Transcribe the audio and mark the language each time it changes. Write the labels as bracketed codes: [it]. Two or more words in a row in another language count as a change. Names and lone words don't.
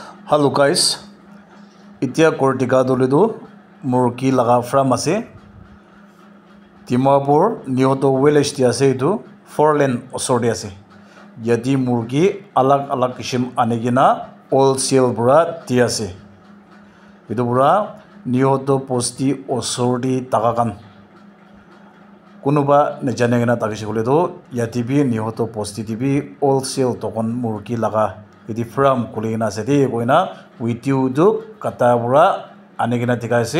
[en] Hello guys, [nag] itia kortika doledu murki laga farm ase. Dimapur Nyoto village ti ase etu 4 lane osor de ase. Yadi murgi alag kishim anegina wholesale pura di ase. Etu pura Nyoto posti osor di takakan. Kunuba nejanegina takisi kole to yadi bi Nyoto posti di bi wholesale tokon murgi laga iti farm kulina ase de koina video du kata pura anegina dikaise.